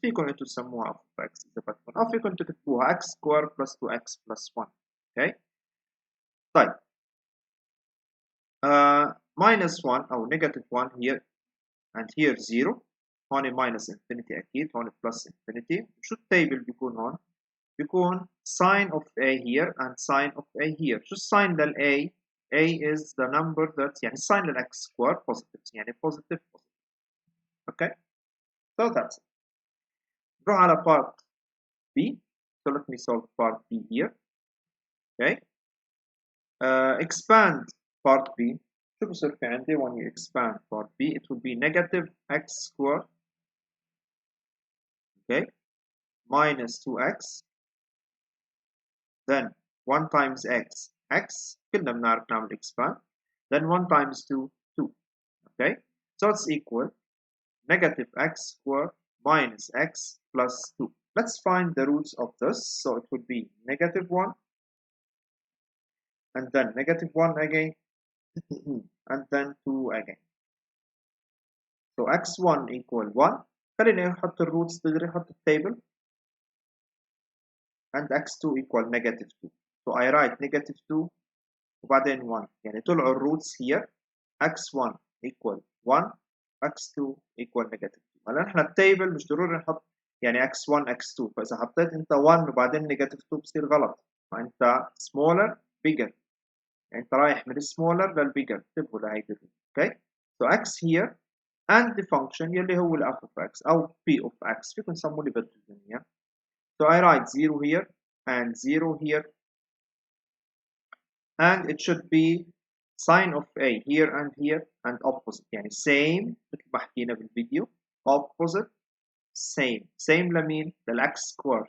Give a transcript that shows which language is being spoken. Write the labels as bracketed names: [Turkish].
[Arabic] فيكم انتم تسموها f of x اذا بدكم او فيكم تكتبوها x square plus 2x plus 1. اوكي طيب minus 1 او negative 1 here and here 0. هون minus infinity اكيد هون plus infinity. شو التيبل بيكون هون؟ بيكون [English] sign of a here and sign of a here. [Arabic] شو الساين لل a؟ [English] A is the number that [Arabic] يعني sign لل x square positive يعني positive positive. [English] Okay, so that's it. [Arabic] نروح على part B. [English] So let me solve part B here. Okay, expand part B. [Arabic] شو بصير في عندي [English] when you expand part B? It will be negative x square. Okay, minus 2x. Then 1 times x. [Arabic] X كلنا بنعرف نعمل expand. [English] Then 1 times 2, 2. Okay, so it's equal negative x squared minus x plus 2. Let's find the roots of this. So it would be negative 1 and then negative 1 again and then 2 again. So x1 equal 1. [Arabic] خليني أحط الروتس تقدر أحط التable [English] and x2 equal negative 2. So I write negative 2 [Arabic] وبعدين 1 يعني طلعوا الروتس [English] here. x1 equal 1 x2 equal negative 2. [Arabic] هلا نحن التيبل مش ضروري نحط يعني x1 x2. فإذا حطيت أنت 1 وبعدين negative 2 بصير غلط. فأنت smaller bigger يعني أنت رايح من smaller للbigger. اكتبوا لهيدي. [English] Okay, so x here and the function [Arabic] يلي هو ال f of x أو p of x فيكم تسموا لي بدكم إياه. [English] So I write 0 here and 0 here, and it should be sign of a here and here and opposite يعني same [Arabic] مثل ما حكينا بالفيديو [English] opposite same لمين؟ للx square.